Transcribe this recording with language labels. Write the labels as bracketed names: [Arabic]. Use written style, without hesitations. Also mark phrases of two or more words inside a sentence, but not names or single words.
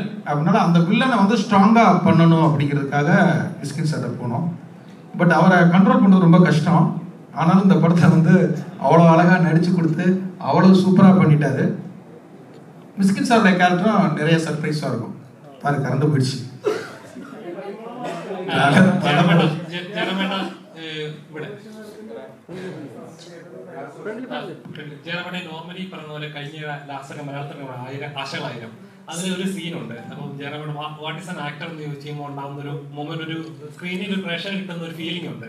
[Tamil] அதனால அந்த வில்லனை வந்து ஸ்ட்ராங்காக பண்ணணும் அப்படிங்கிறதுக்காக மிஸ்கின் சார்ட்ட போனோம். பட் அவரை கண்ட்ரோல் பண்ணுறது ரொம்ப கஷ்டம். ஆனாலும் இந்த படத்தை வந்து அவ்வளோ அழகாக நடித்து கொடுத்து அவ்வளோ சூப்பராக பண்ணிட்டாரு. மிஸ்கின் சாரோட கேரக்டரும் நிறைய சர்ப்ரைஸாக இருக்கும். பாரு, கறந்து போயிடுச்சு. [Malayalam] ജയറാമേട്ടൻ നോർമലി പറഞ്ഞ പോലെ കഴിഞ്ഞ ലാസ്റ്റൊക്കെ മലയാളത്തിൽ ആശകളായിരം അതിലൊരു സീനുണ്ട്. അപ്പം ജയറാമേട്ടൻ [English] what is an actor [Malayalam] എന്ന് ചോദിച്ചു കഴിയുമ്പോൾ ഉണ്ടാകുന്ന ഒരു മൊമെന്റ്, ഒരു സ്ക്രീനിൽ ഒരു പ്രേക്ഷകർ കിട്ടുന്ന ഒരു ഫീലിംഗ് ഉണ്ട്.